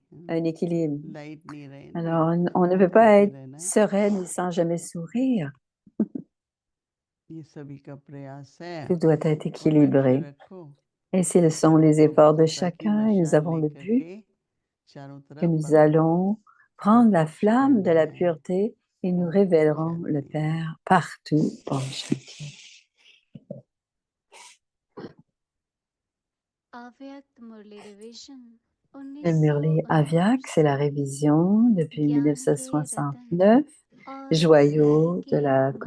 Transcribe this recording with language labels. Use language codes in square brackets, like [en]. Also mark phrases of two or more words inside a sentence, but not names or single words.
[fr] un équilibre. [hi] लाइट नहीं रहना, [fr] Alors, on ne peut [hi] शांत [fr] pas [hi] होके [fr] être [hi] रहना है। [fr] sereine sans jamais sourire. [hi] ये सभी का प्रयास है, [fr] Tout doit être [hi] और लक्ष्य [fr] équilibré. [hi] रखो [fr] Et ce sont les efforts de [hi] पवित्रता की [fr] chacun, et nous [hi] मशाल [fr] avons le [hi] लेकर [fr] but [hi] के चारों [fr] que [hi] तरफ [fr] nous [hi] भगवान को [fr] allons prendre la [hi] प्रत्यक्ष [fr] flamme de [hi] करना [fr] la [hi] है। [fr] pureté et nous [hi] ओम [fr] révélerons le [hi] शांति। [fr] Père partout. [hi] ओम शांति. अव्यक्त मुरली रिवीजन [fr] Le Murli Avyak, c'est la 1968 révision depuis [hi] ज्ञान के रतन [fr] 1969. [hi] और [fr] Joyau [hi] सिद्धि [fr] de [hi] के [fr] la [hi] मोती